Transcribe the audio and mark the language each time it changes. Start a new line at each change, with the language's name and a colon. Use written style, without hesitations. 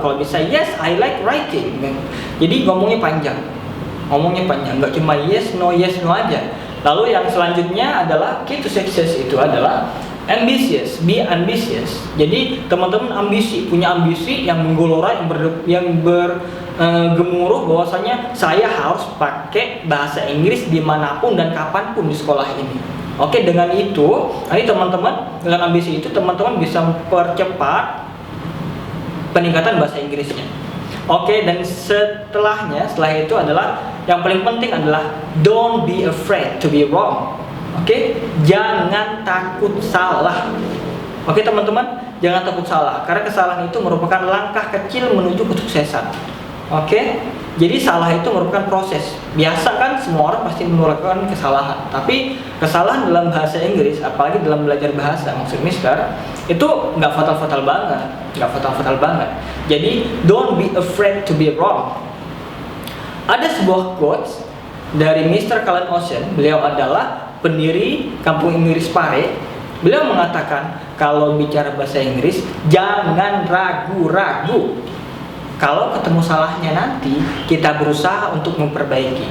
Indonesian: Kalau bisa
English: yes, I like writing.
Indonesian: Jadi ngomongnya panjang, nggak cuma yes no aja. Lalu yang selanjutnya adalah
English: key to success
Indonesian: itu adalah
English: ambitious, be ambitious.
Indonesian: Jadi teman-teman punya ambisi yang menggelora, yang bergemuruh bahwasanya saya harus pakai bahasa Inggris dimanapun dan kapanpun di sekolah ini. Oke, dengan itu, teman-teman dengan ambisi itu teman-teman bisa mempercepat peningkatan bahasa Inggrisnya. Oke, dan setelah itu adalah yang paling penting adalah
English: don't be afraid to be wrong.
Indonesian: Oke, jangan takut salah. Oke, teman-teman, jangan takut salah, karena kesalahan itu merupakan langkah kecil menuju kesuksesan. Oke, jadi salah itu merupakan proses. Biasa kan semua orang pasti melakukan kesalahan, tapi kesalahan dalam bahasa Inggris, apalagi dalam belajar bahasa, maksud Mister, itu nggak fatal banget.
English: Jadi don't be afraid to be wrong.
Indonesian: Ada sebuah quotes dari Mr. Colin Ocean. Beliau adalah pendiri Kampung Inggris Pare. Beliau mengatakan kalau bicara bahasa Inggris jangan ragu-ragu. Kalau ketemu salahnya nanti kita berusaha untuk memperbaiki.